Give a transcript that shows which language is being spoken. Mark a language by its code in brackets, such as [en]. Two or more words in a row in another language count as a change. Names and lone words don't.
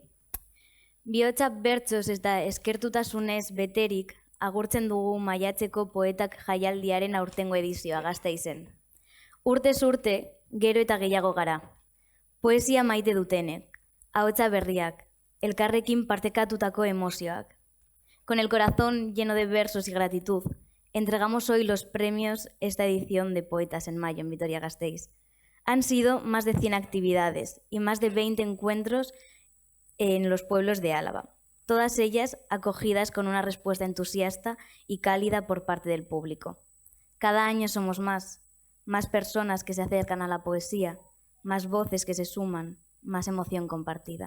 [eu] Bihotza bertsoz eta eskertutasunez beterik agurtzen dugu Maiatzeko Poetak Jaialdiaren aurtengo edizioa Gasteizen. Urtez urte, gero eta gehiago gara. Poesia maite dutenek, ahotsa berriak, elkarrekin partekatutako emozioak. [es] Con el corazón lleno de versos y gratitud, entregamos hoy los premios esta edición de Poetas en Mayo en Vitoria-Gasteiz. Han sido más de 100 actividades y más de 20 encuentros en los pueblos de Álava, todas ellas acogidas con una respuesta entusiasta y cálida por parte del público. Cada año somos más personas que se acercan a la poesía, más voces que se suman, más emoción compartida.